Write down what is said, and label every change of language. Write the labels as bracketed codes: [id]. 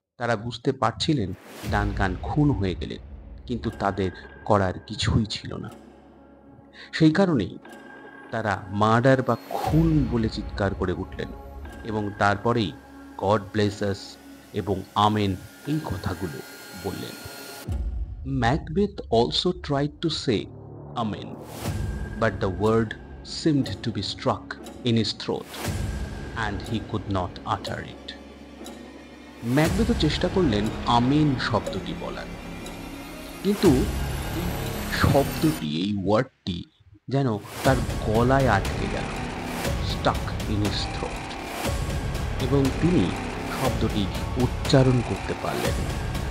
[bn] তারা বুঝতে পারছিলেন ডানকান খুন হয়ে গেলেন, কিন্তু তাদের করার কিছুই ছিল না। সেই কারণেই তারা মার্ডার বা খুন বলে চিৎকার করে উঠলেন এবং তারপরেই গড ব্লেস আস এবং আমেন এই কথাগুলো বললেন। [en] Macbeth also tried to say amen, but the word seemed to be stuck in his throat and he could not utter it. [bn] ম্যাকবেথও চেষ্টা করলেন আমেন শব্দটি বলার, কিন্তু এই শব্দটি, এই ওয়ার্ডটি যেন তার গলায় আটকে গেল, [en] stuck in his throat, [bn] এবং তিনি শব্দটি উচ্চারণ করতে পারলেন না।